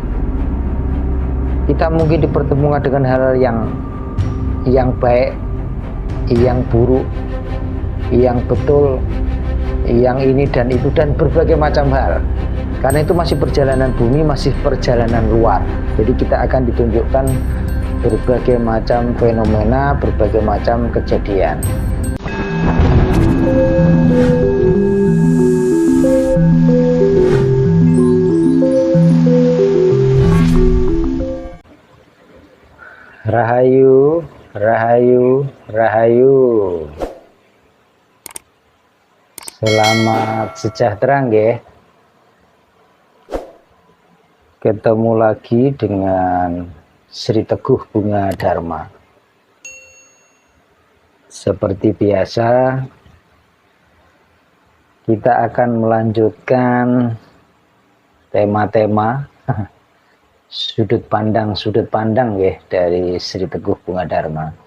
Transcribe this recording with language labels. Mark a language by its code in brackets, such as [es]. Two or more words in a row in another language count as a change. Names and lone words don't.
[id] Kita mungkin dipertemukan dengan hal yang baik, yang buruk, yang betul, yang ini dan itu, dan berbagai macam hal. Karena itu masih perjalanan bumi, masih perjalanan luar. Jadi kita akan ditunjukkan berbagai macam fenomena, berbagai macam kejadian. Rahayu, rahayu, rahayu. Selamat sejahtera nggih. Ketemu lagi dengan Sri Teguh Bunga Dharma. Seperti biasa, kita akan melanjutkan tema-tema sudut pandang ya dari Sri Teguh Bunga Dharma.